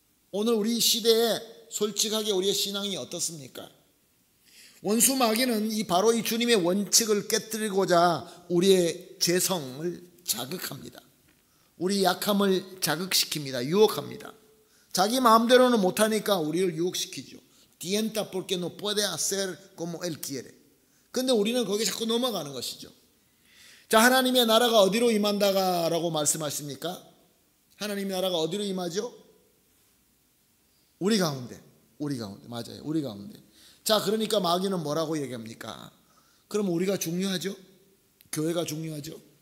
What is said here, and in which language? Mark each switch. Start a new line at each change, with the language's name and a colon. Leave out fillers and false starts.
Korean: 오늘 우리 시대에 솔직하게 우리의 신앙이 어떻습니까? 원수 마귀는 바로 이 주님의 원칙을 깨뜨리고자 우리의 죄성을 자극합니다. 우리 약함을 자극시킵니다. 유혹합니다. 자기 마음대로는 못하니까 우리를 유혹시키죠.
Spanish: Tienta porque no puede hacer como él quiere.
Korean: 근데 우리는 거기에 자꾸 넘어가는 것이죠. 자, 하나님의 나라가 어디로 임한다라고 말씀하십니까? 하나님의 나라가 어디로 임하죠? 우리 가운데. 맞아요. 우리 가운데. 자, 그러니까 마귀는 뭐라고 얘기합니까? 그럼 우리가 중요하죠? 교회가 중요하죠?